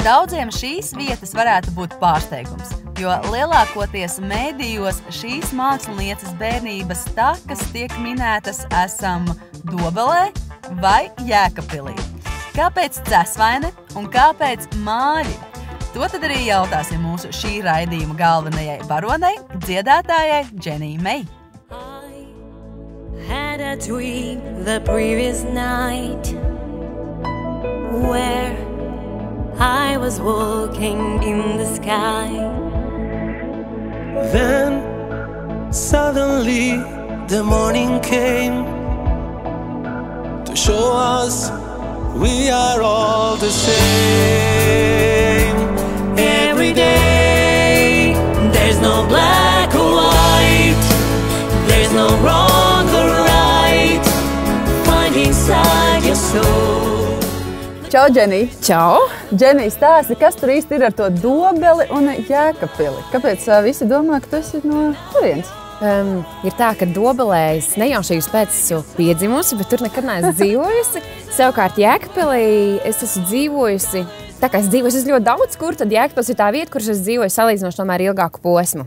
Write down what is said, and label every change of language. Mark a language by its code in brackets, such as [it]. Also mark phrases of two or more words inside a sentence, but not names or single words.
[lv] Daudziem šīs vietas varētu būt pārsteigums, jo lielākoties mēdījos šīs mākslinieces bērnības takas tiek minētas esam Dobelē vai Jēkabpilī. Kāpēc Cesvaine un kāpēc Māļi? To tad arī jautāsim mūsu šī raidījuma galvenajai baronei, dziedātājai Dženijai Mei. [en] Had a dream the previous night where I was walking in the sky. Then suddenly the morning came to show us we are all the same. Every day there's no black or white, there's no wrong or right, find inside your soul. [lv] Čau, Dženij! Čau! Dženij, stāsti, kas tur īsti ir ar to Dobeli un Jēkabpili? Kāpēc visi domā, ka tu esi no turienes? Ir tā, ka Dobelē es nejaušības pēc esmu piedzimusi, bet tur nekad neesmu dzīvojusi. Savukārt Jēkabpilī es esmu dzīvojusi, tā kā es dzīvoju ļoti daudz kur, tad Jēkabpils ir tā vieta, kur es dzīvoju salīdzinoši tomēr ilgāku posmu.